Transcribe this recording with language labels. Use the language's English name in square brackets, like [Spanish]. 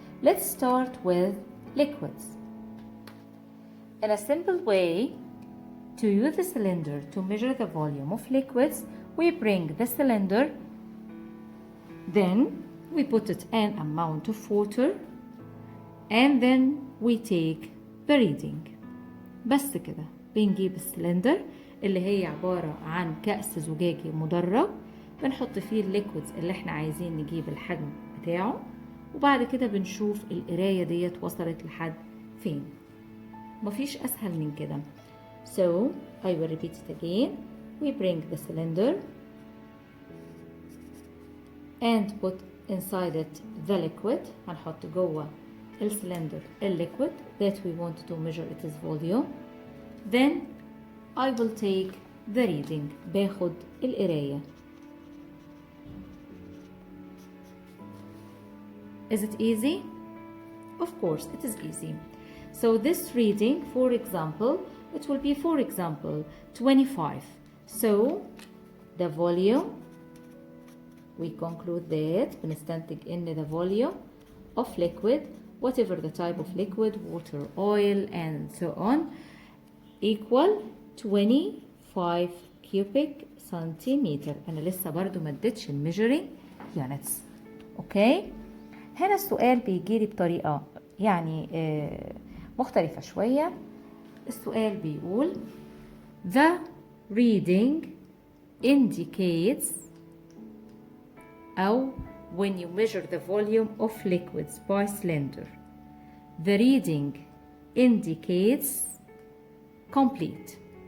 [English] Let's start with liquids. In a simple way to use the cylinder to measure the volume of liquids, we bring the cylinder, then we put it an amount of water and then we take the reading. [Arabic] بس كده بنجيب السلندر اللي هي عبارة عن كأس زجاجي مدرج بنحط فيه الليكويدز اللي احنا عايزين نجيب الحجم بتاعه وبعد كده بنشوف القراية ديت وصلت لحد فين. مفيش أسهل من كده. [English] So I will repeat it again. We bring the cylinder and put inside it the liquid. [Arabic] هنحط جوه السلندر الليكويد [English] that we want to measure its volume. Then I will take the reading. [Arabic] باخد القراية. [English] Is it easy? Of course it is easy. So this reading, for example, it will be, for example, 25. So the volume, we conclude that [Arabic] بنستنتج إن [English] the volume of liquid, whatever the type of liquid, water, oil, and so on, equal 25 cubic centimeter. [Arabic] أنا لسه برضو ما اديتش [English] measuring units. Okay? [Arabic] هنا السؤال بيجيلي بطريقة يعني مختلفة شوية. السؤال بيقول [English] the reading indicates [Arabic] أو [English] when you measure the volume of liquids by cylinder, the reading indicates complete.